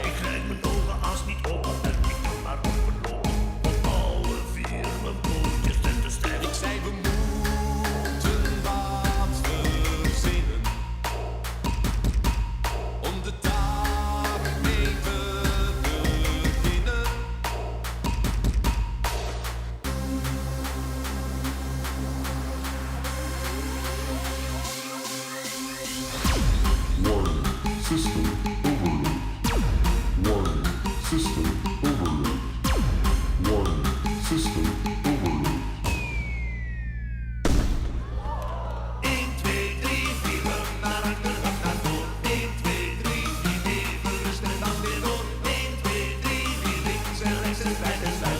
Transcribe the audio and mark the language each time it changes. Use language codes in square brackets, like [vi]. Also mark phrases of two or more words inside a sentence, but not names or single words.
[nl] Ik krijg mijn ogen haast niet op en ik kan maar op mijn lopen. Want alle vier mijn pootjes zijn te stijf. Ik zei we moeten wat verzinnen om de dag mee te beginnen. [en] Warning. System overload. Warning. System overload. Warning. System overload. [nl] 1, 2, 3, 4, naar achter dat gaat door. 1, 2, 3, 4, even rusten en dan weer door. 1, 2, 3, 4, links en rechts en spijt en sluit.